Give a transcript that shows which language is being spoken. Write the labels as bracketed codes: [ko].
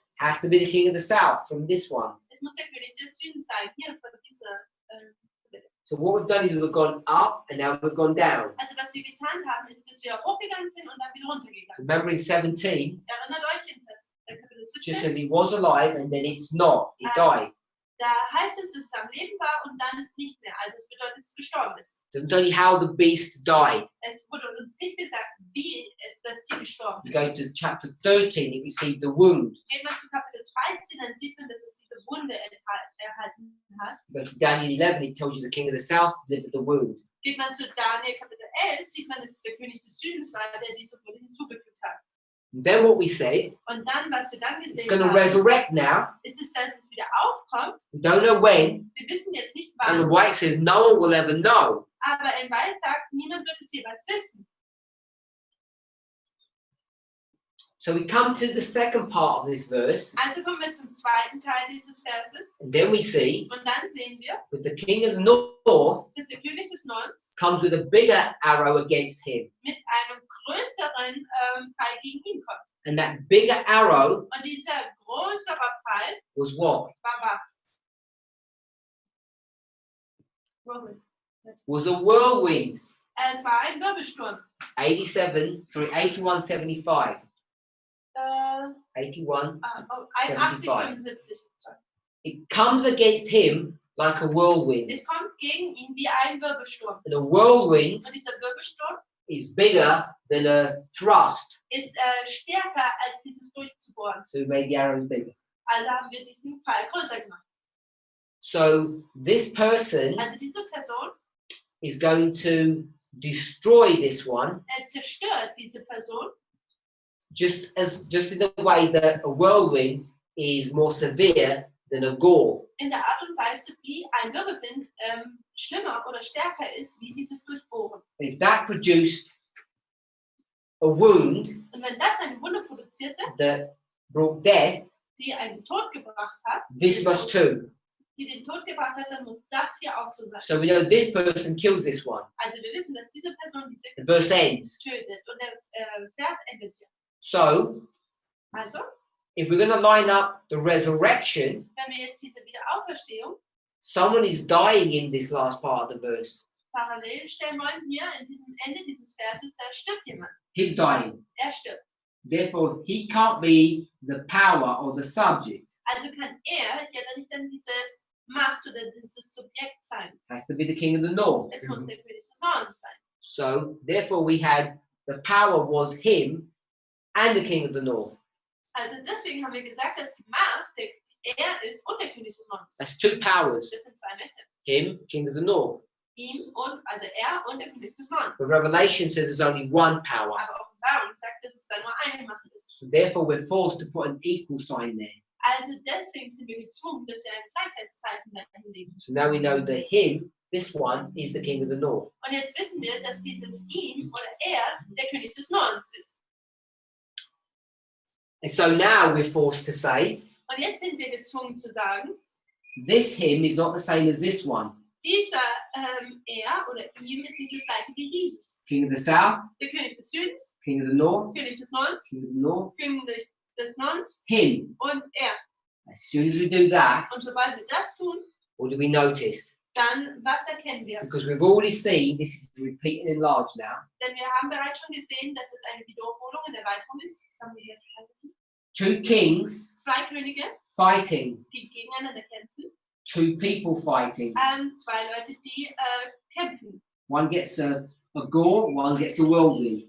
[en] Has to be the king of the south from this one. [de] Es muss der König des Südens sein, hier von dieser. [en] So what we've done is we've gone up and now we've gone down. [de] Also was wir getan haben, ist, dass wir hochgegangen sind und dann wieder runtergegangen sind. [en] Remember in 17, [de] Erinnert euch in Kapitel [en] it just [de] 17, [en] says he was alive and then it's not. He died. [de] da heißt es, dass er am Leben war und dann nicht mehr. Also es bedeutet, dass er gestorben ist. [en] Doesn't tell you how the beast died. [de] Es wurde uns nicht gesagt, wie es das Tier gestorben [en] You go [de] ist. [en] to chapter 13, it received a wound. [de] Geht man zu Kapitel 13, dann sieht man, dass es diese Wunde erhalten hat. [en] You go to Daniel 11, it tells you the king of the south delivered the wound. [de] Geht man zu Daniel Kapitel 11, sieht man, dass es der König des Südens war, der diese Wunde hinzugefügt hat. [en] And then what we said, [de] Und dann, was wir dann [en] it's [de] gesehen [en] going to [de] haben, [en] resurrect now. [de] ist es, dass es wieder aufkommt. [en] We don't know when. [de] Wir wissen jetzt nicht [en] And the [de] wann, [en] white says no one will ever know. [de] aber in Wald sagt, niemand wird es jemals wissen. [en] So we come to the second part of this verse. [de] Also kommen wir zum zweiten Teil dieses Verses. [en] And then we see [de] Und dann sehen wir, [en] that the king of the north [de] dass der König des Nordens [en] comes with a bigger arrow against him. [de] mit einem größeren Pfeil gegen ihn kommt. [en] And that bigger arrow [de] Und dieser größere Pfeil [en] was what? [de] war was? [en] Whirlwind. Was a whirlwind. [de] Es war ein Wirbelsturm. 8175. 81. 81,75. [en] It comes against him like a whirlwind. [de] Es kommt gegen ihn wie ein Wirbelsturm. [en] And a whirlwind [de] Und dieser Wirbelsturm [en] is bigger than a thrust. [de] ist stärker als dieses Durchzubohren. [en] So we made the arrows bigger. [de] Also haben wir diesen Pfeil größer gemacht. [en] So this person [de] Also diese Person [en] is going to destroy this one [de] zerstört diese Person, [en] just in the way that a whirlwind is more severe than a gore. [de] in der Art und Weise, wie ein Wirbelwind schlimmer oder stärker ist, wie dieses Durchbohren. [en] If that produced a wound [de] Und wenn das eine Wunde produzierte, [en] that brought death, [de] die einen Tod gebracht hat, [en] this must too. [de] die den Tod gebracht hat, dann muss das hier auch so sein. [en] So we know this person kills this one. [de] Also wir wissen, dass diese Person diese [en] The verse ends. [de] tötet. Und der Vers endet hier. [en] So [de] Also, [en] if we're going to line up the resurrection, [de] wenn wir jetzt diese Wiederauferstehung [en] someone is dying in this last part of the verse. [de] parallel stellen wollen, hier in diesem Ende dieses Verses, da stirbt jemand. [en] He's dying. [de] Er stirbt. [en] Therefore, he can't be the power or the subject. [de] Also kann er ja dann nicht dann dieses Macht oder dieses Subjekt sein. [en] Has to be the king of the north. [de] Es muss der König des Nordens sein. [en] So, therefore, we had the power was him and the king of the north. [de] Also deswegen haben wir gesagt, dass die Macht er ist und der König des Nordens. [en] That's two powers. [de] Das sind zwei Mächte. [en] Him, king of the north. [de] Ihm und, also er und der König des Nordens. [en] But Revelation says there's only one power. [de] Aber Offenbarung sagt, dass es da nur eine Macht ist. [en] So therefore, we're forced to put an equal sign there. [de] Also deswegen sind wir gezwungen, dass wir ein Gleichheitszeichen dahin legen. [en] So now we know that him, this one, is the king of the north. [de] Und jetzt wissen wir, dass dieses ihm oder er der König des Nordens ist. [en] And so now we're forced to say, [de] Und jetzt sind wir gezwungen zu sagen, [en] this him is not the same as this one. [de] dieser er oder ihm ist nicht das gleiche wie dieses. [en] King of the south, [de] Der König des Südens, [en] king of the north, [de] König des Nordens, [en] king of the north, [de] König des Nordens [en] him. [de] und er. [en] As soon as we do that, [de] Und sobald wir das tun, [en] what do we notice? [de] dann was erkennen wir? [en] Because we've already seen, this is repeat and enlarge now, [de] Denn wir haben bereits schon gesehen, dass es eine Wiederholung in der Erweiterung ist. Das haben wir jetzt gesehen. [en] two kings [de] Zwei Könige, [en] fighting, [de] die gegeneinander kämpfen. [en] two people fighting. [de] Zwei Leute, die kämpfen. [en] One gets a gore, one gets a whirlwind.